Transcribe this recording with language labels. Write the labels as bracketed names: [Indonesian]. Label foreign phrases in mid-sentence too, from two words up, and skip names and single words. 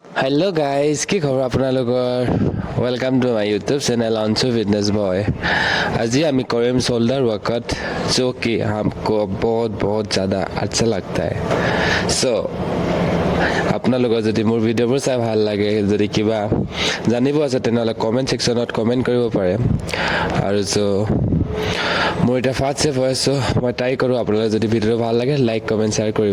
[English] Hello guys, [Assamese] কি খবৰ আপোনালোকৰ? [English] Welcome to my YouTube channel Anshu Fitness Boy. [Hindi] आज हम करें [English] shoulder workout [Hindi] जो कि हमको बहुत ज़्यादा अच्छा लगता है। [Assamese] सो আপোনালোকৰ যদি মোৰ ভিডিঅ'বোৰ চাই ভাল লাগে, যদি কিবা জানিব আছে তেনেহ'লে [English] comment sectionত [Assamese] কমেণ্ট কৰিব পাৰে। আৰু মোৰ এটা [English] first step [Assamese] হৈ আছোঁ, মই ট্ৰাই কৰোঁ। আপোনালোকে যদি ভিডিঅ'টো ভাল লাগে [English] like comment share [Assamese] কৰিব।